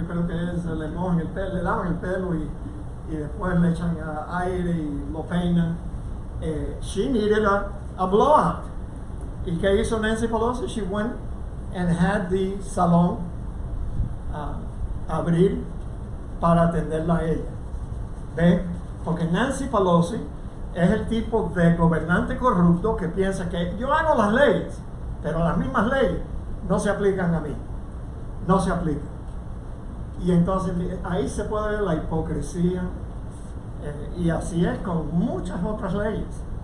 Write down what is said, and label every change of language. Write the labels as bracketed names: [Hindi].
[Spanish] Yo creo que es, le mojan el pelo, le lavan el pelo y después le echan aire y lo peinan. [English] She needed a blowout. [Spanish] ¿Y qué hizo Nancy Pelosi? [English] She went and had the salon [Spanish] abrir para atenderla a ella. ¿Ven? Porque Nancy Pelosi es el tipo de gobernante corrupto que piensa que yo hago las leyes, pero las mismas leyes no se aplican a mí. No se aplican. Y entonces ahí se puede ver la hipocresía. Y así es con muchas otras leyes.